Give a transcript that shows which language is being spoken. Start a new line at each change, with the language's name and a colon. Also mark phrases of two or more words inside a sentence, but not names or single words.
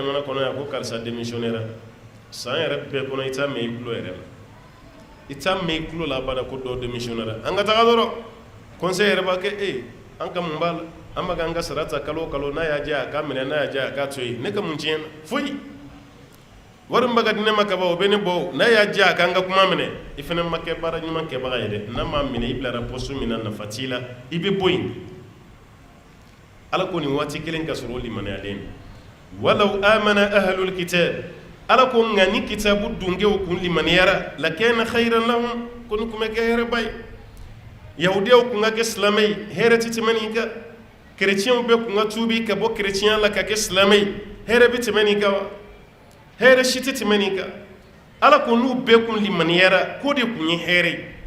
Bambara: jamana kɔnɔ yan ko karisa démissionnera san yɛrɛ bɛɛ kɔnɔ i t'a mɛn i tulo yɛrɛ la i t'a mɛn i tulo la abada ko dɔ démissionnera an ka taga dɔrɔn conseil yɛrɛ b'a kɛ an ka mun b'a la an bɛ k'an ka sara ta kalo o kalo n'a y'a diya a k'a minɛ n'a y'a diya a k'a to yen ne ka mun tiɲɛ na foyi wari min bɛ ka di ne ma ka ban o bɛ ne bɔ n'a y'a diya a k'an ka kuma minɛ i fana ma kɛ baara ɲuman kɛbaga ye dɛ n'a m'a minɛ i bilara poste min na nafa t'i la i bɛ bɔ yen ala ko nin waati kelen ka sɔrɔ o limaniyalen
Arabic: ولو آمن أهل الكتاب
Bambara: ala ko nka ni kitabu dunkew kun limaniyara
Arabic: لكان خيرا لهم
Bambara: ko nin kun bɛ kɛ hɛrɛba ye yahudiyaw kun ka kɛ silamɛ ye hɛrɛ tɛ tɛmɛ nin kan kerecɛnw bɛɛ kun ka tuubi ka bɔ kerecɛnya la ka kɛ silamɛ ye hɛrɛ bɛ tɛmɛ nin kan wa hɛrɛ si tɛ tɛmɛ nin kan ala ko n'u bɛɛ kun limaniyara k'o de kun ye hɛrɛ ye